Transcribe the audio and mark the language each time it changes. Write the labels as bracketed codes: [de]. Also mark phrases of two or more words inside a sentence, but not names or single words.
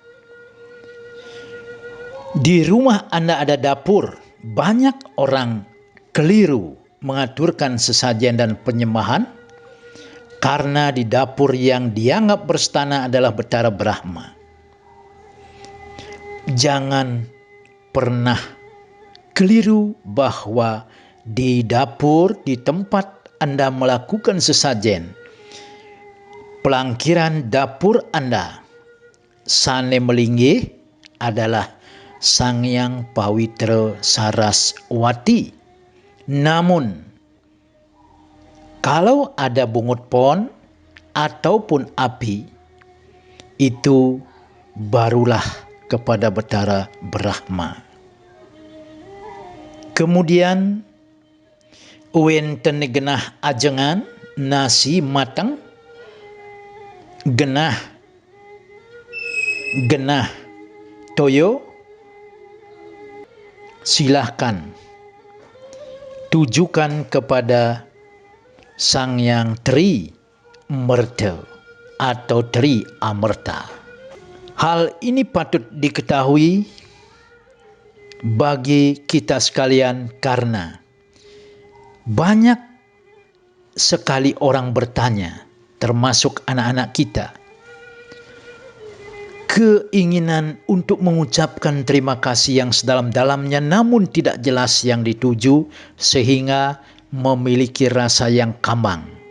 [id] Di rumah Anda ada dapur, banyak orang keliru mengaturkan sesajen dan penyembahan karena di dapur yang dianggap berstana adalah Betara Brahma. Jangan pernah keliru bahwa di dapur, di tempat Anda melakukan sesajen, pelangkiran dapur Anda, [ban] sane melinggih [id] adalah Sang Yang Pawitra Saraswati. Namun, kalau ada bungut pon ataupun api, itu barulah kepada Betara Brahma. [ban] Kemudian wenten genah ajengan nasi matang, genah toyo, [id] silahkan tujukan kepada Sang Yang Tri Merta atau Tri Amerta. Hal ini patut diketahui bagi kita sekalian karena banyak sekali orang bertanya, termasuk anak-anak kita, keinginan untuk mengucapkan terima kasih yang sedalam-dalamnya namun tidak jelas yang dituju sehingga memiliki rasa yang kambang.